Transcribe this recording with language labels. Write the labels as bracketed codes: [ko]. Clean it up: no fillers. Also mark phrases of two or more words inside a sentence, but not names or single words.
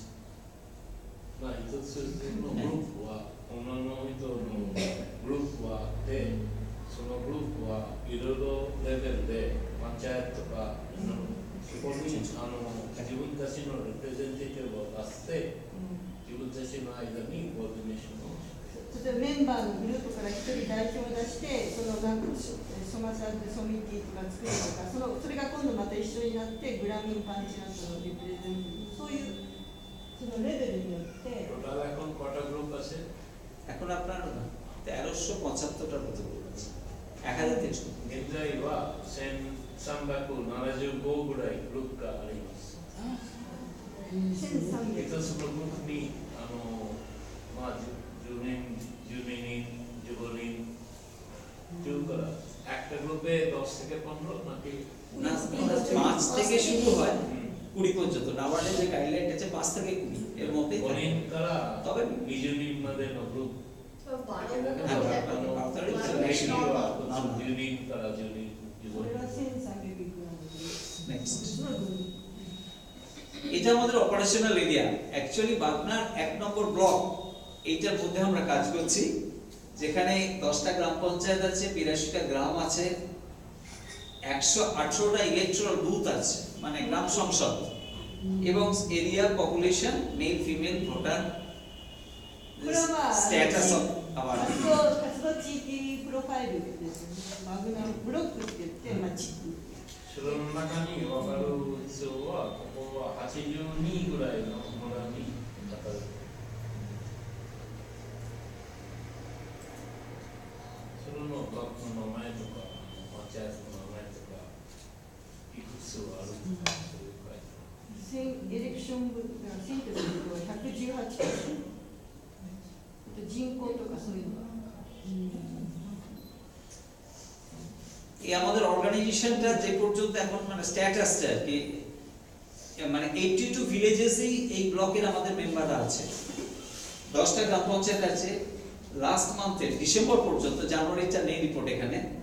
[ja] まあ一つのグループは女の人のグループはあってそのグループはいろいろレベルでパンチャーとかそこに自分たちのレプレゼンテーティブを出して自分たちの間にコーディネーションを例えばメンバーのグループから一人代表を出してそのなんかソマサーソミティとか作るとかそれが今度また一緒になってグラミンパンチャートのリプレゼンティブそういうそのレベルによって [bn] টোটাল এখন কটা গ্রুপ আছে এখন আপনার 1375টার মতো গ্রুপ আছে 1300 [ja] 現在は1375ぐらいグループがあります 1300 一つのグループにまあ10人12人15人10から [bn] একটা গ্রুপে 10 থেকে 15 নাকি না 5 থেকে শুরু হয় 20 পর্যন্ত নাবার্ডের যে গাইডলাইন আছে 5 থেকে 20 এর মধ্যেই থাকে [ja] 5 人から [bn] তবে [ja] 20人までのグループ10人から10人これは1300いくらのグループ [bn] নেক্সট [ja] そのグループ [bn] এটা আমাদের [en] operational area actually [bn] বাগনার 1 নম্বর ব্লক এইটার মধ্যে আমরা কাজ করছি যেখানে 10টা গ্রাম পঞ্চায়েত আছে 82টা গ্রাম আছে 118টা [en] electoral booth [bn] আছে মানে গ্রাম সংসদ এবং [en] area population male female voter status of [bn] আবার [ja] 活動地域プロファイルですね。マグナムブロックって言って、地区。その中に分かる必要はここは82ぐらいの村に当たるそれの学校の名前とか町役の名前とかいくつはあるのかそういう書いてエレクション部、選挙すると118箇所。人口とかそういうのが。 [bn] এই আমাদের অর্গানাইজেশনটা যে পর্যন্ত এখন মানে স্ট্যাটাসটা কি মানে 82 ভিলেজেসই এই ব্লকের আমাদের মেম্বাররা আছে 10টা গ্রাম পঞ্চায়েত আছে লাস্ট মান্থে ডিসেম্বর পর্যন্ত জানুয়ারিটা নেই রিপোর্ট এখানে